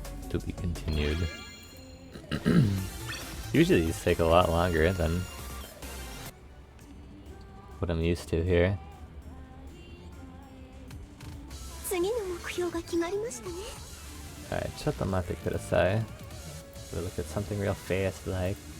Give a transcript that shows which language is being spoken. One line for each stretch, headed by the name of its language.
English: To be continued. Usually these take a lot longer than what I'm used to here.
Japanese: 次の目標が決まりましたね。
English: Alright,
Japanese: ちょっと待ってください.
English: We'll look at something real fast like.